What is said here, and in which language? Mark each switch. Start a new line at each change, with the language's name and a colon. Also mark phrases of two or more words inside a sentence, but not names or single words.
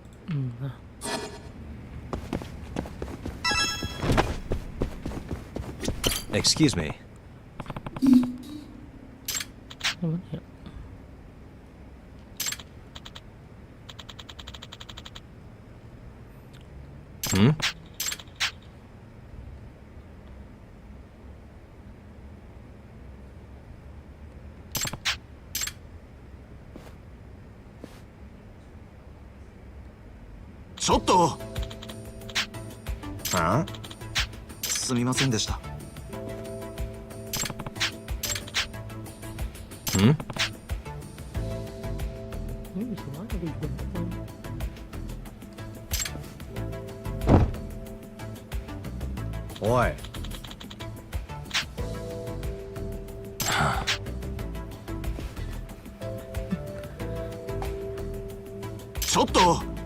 English: Nah. Excuse me.
Indonesian: Mana ya? Hmm?
Japanese: Chotto! あ？すみませんでした。 Hmm?
Indonesian: Ini bisa mana digantung? Oi.
Japanese: Chotto!